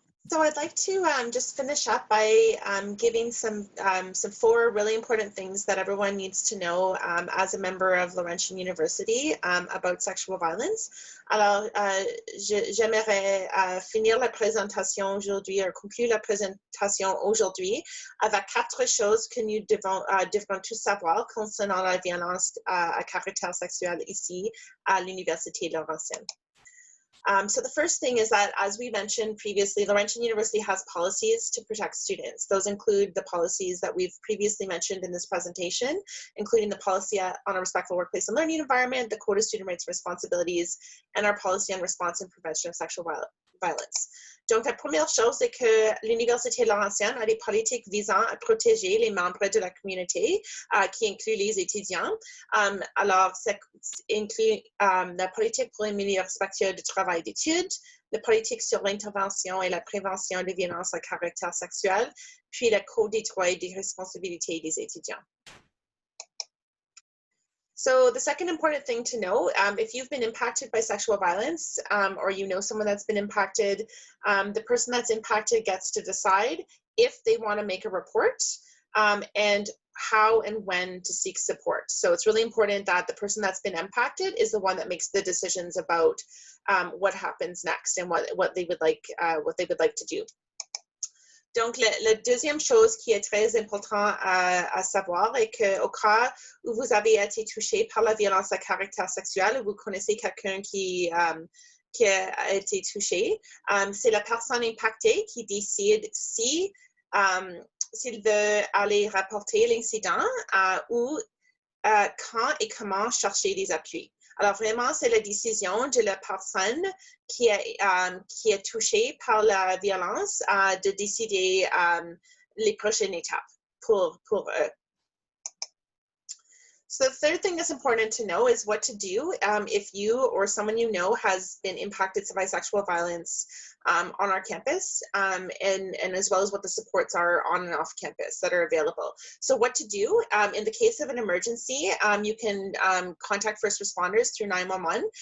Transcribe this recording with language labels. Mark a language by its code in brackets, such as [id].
[en] So I'd like to just finish up by giving some 4 really important things that everyone needs to know as a member of Laurentian University about sexual violence. [fr] Alors, j'aimerais finir la présentation aujourd'hui, ou conclure la présentation aujourd'hui avec 4 choses que nous devons tous savoir concernant la violence à caractère sexuel ici à l'Université Laurentienne. [en] So the first thing is that, as we mentioned previously, Laurentian University has policies to protect students. Those include the policies that we've previously mentioned in this presentation, including the policy on a respectful workplace and learning environment, the Code of Student Rights and Responsibilities, and our policy on response and prevention of sexual violence. [fr] Donc, la première chose, c'est que l'Université Laurentienne a des politiques visant à protéger les membres de la communauté, qui inclut les étudiants. Alors, ça inclut la politique pour un milieu respectueux du travail d'études, la politique sur l'intervention et la prévention des violences à caractère sexuel, puis le Code des droits et des responsabilités des étudiants. [en] So the second important thing to know, if you've been impacted by sexual violence or you know someone that's been impacted, the person that's impacted gets to decide if they want to make a report and how and when to seek support. So it's really important that the person that's been impacted is the one that makes the decisions about what happens next and what they would like to do. [fr] Donc, la deuxième chose qui est très important à savoir est qu'au cas où vous avez été touché par la violence à caractère sexuel, ou vous connaissez quelqu'un qui a été touché, c'est la personne impactée qui décide s'il veut aller rapporter l'incident ou quand et comment chercher des appuis. Alors vraiment, c'est la décision de la personne qui est touchée par la violence de décider les prochaines étapes pour eux. [en] So the third thing that's important to know is what to do if you or someone you know has been impacted by sexual violence on our campus, and as well as what the supports are on and off campus that are available. So what to do in the case of an emergency, you can contact first responders through 911.